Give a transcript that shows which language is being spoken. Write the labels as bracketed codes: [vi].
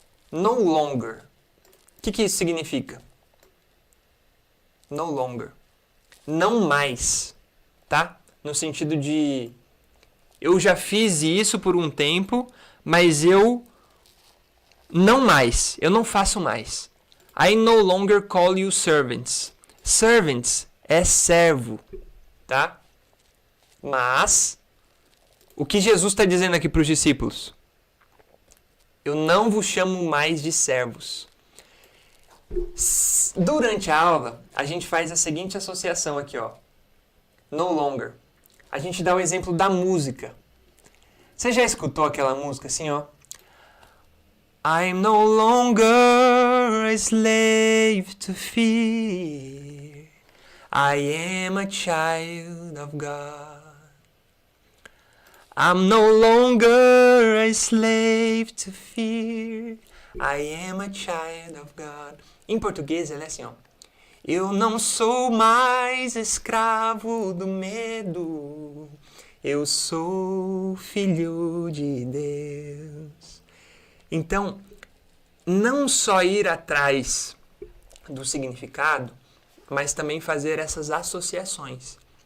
[en] No longer. [pt] O que isso significa? No longer. Não mais, tá? No sentido de eu já fiz isso por um tempo, mas eu não faço mais. [en] I no longer call you servants. [pt] Servants é servo, tá? Mas, o que Jesus está dizendo aqui para os discípulos? Eu não vos chamo mais de servos. Durante a aula, a gente faz a seguinte associação aqui, ó. [en] No longer. [pt] A gente dá o exemplo da música. Você já escutou aquela música assim, ó? [en] I'm no longer a slave to fear. I am a child of God. I'm no longer a slave to fear. I am a child of God. [pt] Em português, ela é assim, ó. Eu não sou mais escravo do medo. Eu sou filho de Deus. Então, não só ir atrás do significado, mas também fazer essas associações.